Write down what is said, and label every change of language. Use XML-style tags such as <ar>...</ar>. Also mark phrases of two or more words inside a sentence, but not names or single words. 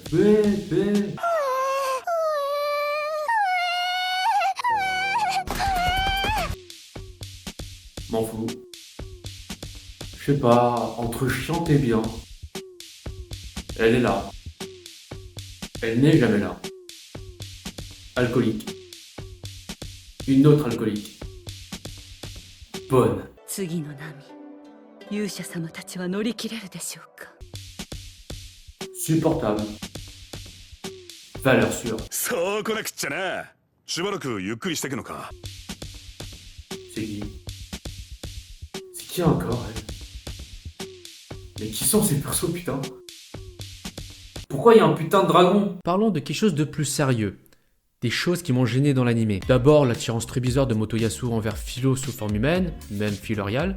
<fr>M'en fous. Je sais pas, entre chiante et bien. Elle est là. Elle n'est jamais là. Alcoolique. Une autre alcoolique. Bonne.</fr> <ja>次の波勇者様たちは乗り切れるでしょうか</ja> <fr>Supportable. Valeur sûre.</fr> <ja>そうこなくっちゃな。しばらくゆっくりしてくのか。</ja> <fr>C'est qui? C'est qui encore, elle? Mais qui sont ces persos, putain? Pourquoi il y a un putain de dragon? Parlons de quelque chose de plus sérieux. Des choses qui m'ont gêné dans l'animé. D'abord, l'attirance très bizarre de Motoyasu envers Philo sous forme humaine, même Philorial.</fr>